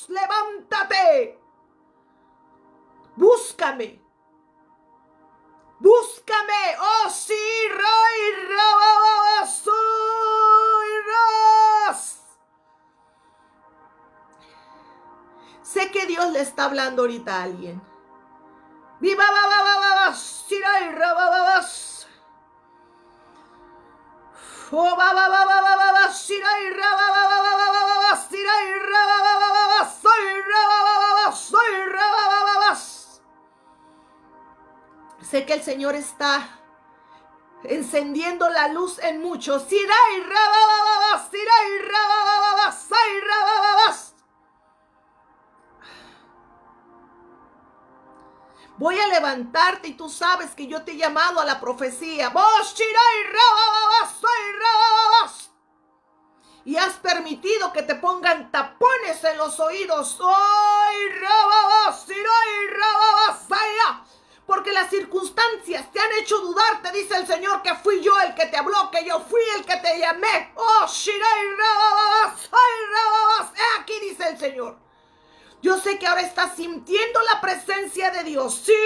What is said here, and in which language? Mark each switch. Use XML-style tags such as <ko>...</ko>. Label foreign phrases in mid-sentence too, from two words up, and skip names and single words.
<es>Levántate. Búscame. Búscame. Oh, sí, rai, rababas, soy ras. Sé que Dios le está hablando ahorita a alguien. Viva, babababas, irai, rababas. Oh, sirai, sirai, soy rabababas. Sé que el Señor está encendiendo la luz en muchos. Sirai, rabababas, sirai, rabababas, soy rabababas. Voy a levantarte y tú sabes que yo te he llamado a la profecía. Vos, Shirai, rabababas, soy rabababas. Y has permitido que te pongan tapones en los oídos. Soy rabababas, Shirai, rabababas, porque las circunstancias te han hecho dudar, te dice el Señor, que fui yo el que te habló, que yo fui el que te llamé. Oh, Shirai, rabababas, soy rabababas. Aquí dice el Señor. Yo sé que ahora estás sintiendo la presencia de Dios.</es>